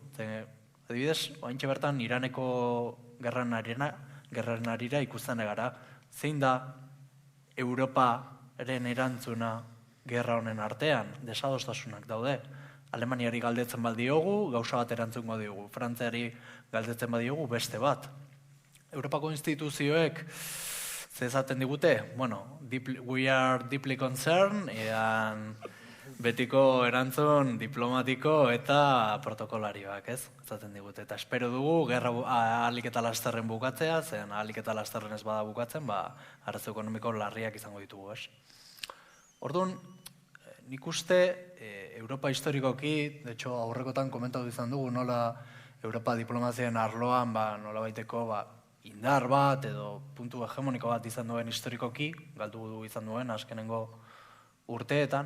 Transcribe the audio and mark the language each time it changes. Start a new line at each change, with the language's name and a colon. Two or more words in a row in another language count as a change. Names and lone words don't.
Basque: Adibidez, oaintxe bertan Iraneko gerran arira ikusten egara, zein da Europaren erantzuna gerra honen artean, desadostasunak daude. Alemaniari galdetzen badiogu, gauza bat erantzungo diogu. Frantziari galdetzen badiogu, beste bat. Europako instituzioek zezaten digute,
English: we are deeply concerned,
Basque: betiko erantzun diplomatiko eta protokolarioak, ez? Zaten digute. Eta espero dugu, gerra ahalik eta lasterren bukatzea, zen ahalik eta lasterren ez bada bukatzen, arazo ekonomiko larriak izango ditugu, ez? Orduan, nik uste, Europa historikoki,
Spanish: de hecho,
Basque: aurrekotan komentatu izan dugu, nola Europa diplomazien arloan, nola baiteko, indar bat edo puntu hegemoniko bat izan duen historikoki, galdu du izan duen azkenengo urteetan.